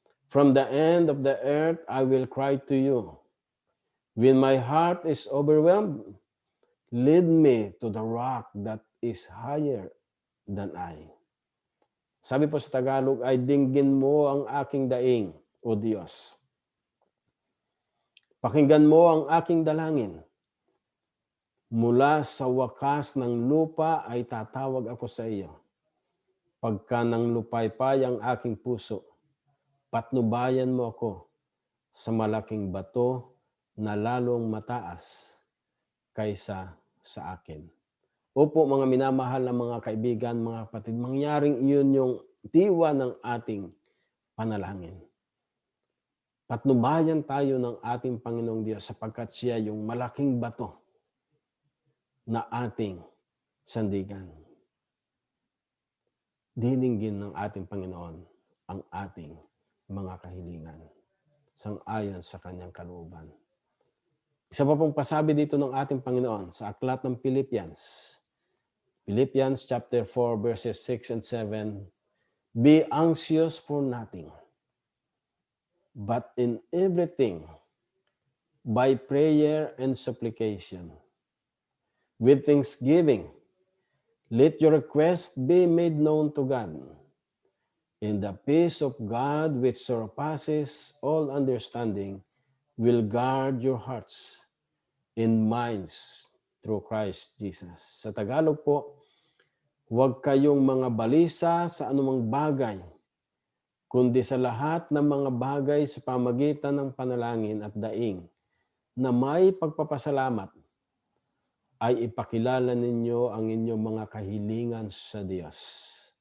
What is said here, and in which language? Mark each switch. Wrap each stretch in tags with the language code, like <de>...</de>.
<en>From the end of the earth I will cry to you. When my heart is overwhelmed, lead me to the rock that is higher than I.</en> <tl>Sabi po sa Tagalog ay, dinggin mo ang aking daing, O Diyos. Pakinggan mo ang aking dalangin. Mula sa wakas ng lupa ay tatawag ako sa iyo. Pagka nang lupaypay ang aking puso, patnubayan mo ako sa malaking bato na lalong mataas kaysa sa akin. Opo, mga minamahal na mga kaibigan, mga kapatid, mangyaring iyon yung diwa ng ating panalangin. Patnubayan tayo ng ating Panginoong Diyos sapagkat siya yung malaking bato na ating sandigan. Dininggin ng ating Panginoon ang ating mga kahilingan sang-ayon sa kanyang kalooban. Isa pa pong pasabi dito ng ating Panginoon sa aklat ng Philippians,</tl> <en>Philippians chapter 4 verses 6 and 7, be anxious for nothing, but in everything, by prayer and supplication, with thanksgiving, let your request be made known to God. And the peace of God, which surpasses all understanding, will guard your hearts and minds through Christ Jesus.</en> <tl>Sa Tagalog po, huwag kayong mga balisa sa anumang bagay, kundi sa lahat ng mga bagay sa pamagitan ng panalangin at daing na may pagpapasalamat ay ipakilala ninyo ang inyong mga kahilingan sa Diyos.</tl>